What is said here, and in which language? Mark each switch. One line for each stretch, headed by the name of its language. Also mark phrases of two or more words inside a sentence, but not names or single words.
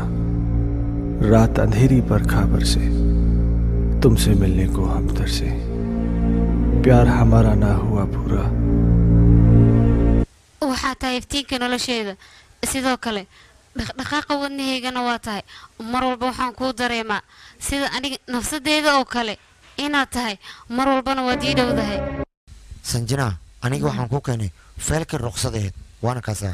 Hindi: रात अंधेरी पर खबर से तुमसे मिलने को हम तरसे, प्यार हमारा ना हुआ पूरा।
Somali: waxaa tahay iftiinka nolosheeda sidoo kale dhaqdhaqaaqa wadnahaygana waa tahay mar walba waxaan kuu dareemaa sida aniga nafsadeeda oo kale inaad tahay mar walbana waad ii dhowdahay. sanjina aniga waxaan ku keenay feelka ruqsadeed waana kaasaa